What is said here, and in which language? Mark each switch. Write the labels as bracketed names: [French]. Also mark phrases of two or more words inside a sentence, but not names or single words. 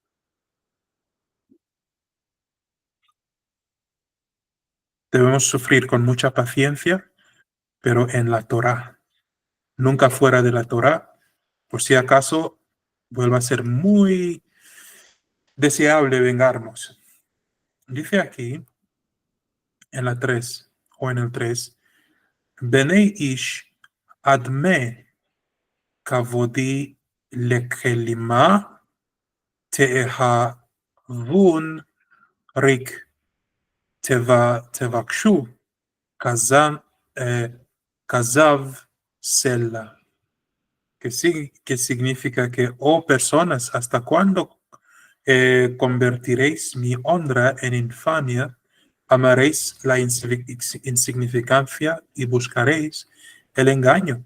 [Spanish] Debemos sufrir con mucha paciencia, pero en la Torá, nunca fuera de la Torá, por si acaso vuelva a ser muy deseable vengarnos. Dice aquí, en la 3 o en el 3, [Hebrew] בני איש עד מה כבודי לכלימה תאהבון ריק תבקשו כזב סלה. [Spanish] Que significa que, oh personas, ¿hasta cuándo convertiréis mi honra en infamia? Amaréis la insignificancia y buscaréis el engaño.